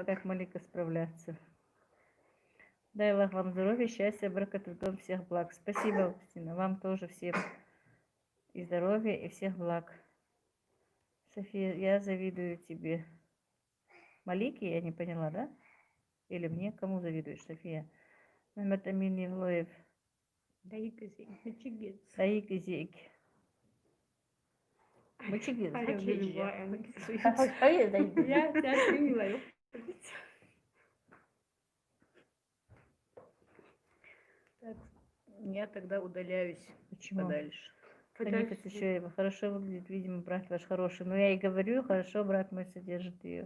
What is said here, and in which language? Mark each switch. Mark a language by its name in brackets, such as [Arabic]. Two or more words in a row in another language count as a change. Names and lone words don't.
[Russian] как Малика справляться. Дай Аллах вам здоровья, счастья, баракат в дом, всех благ. Спасибо, Августина. Вам тоже всем и здоровья, и всех благ. София, я завидую тебе. Малике, я не поняла, да? Или мне? Кому завидуешь, София? Махмед Амин Евлоев. Даик Зейк. Таик и Зейк. Мычигиз. Я любая. Я Я тебя приняла. Так, я тогда удаляюсь Почему? подальше. Ханифа Тишеева. Хорошо выглядит, видимо, брат ваш хороший. Но я и говорю, хорошо, брат мой содержит ее.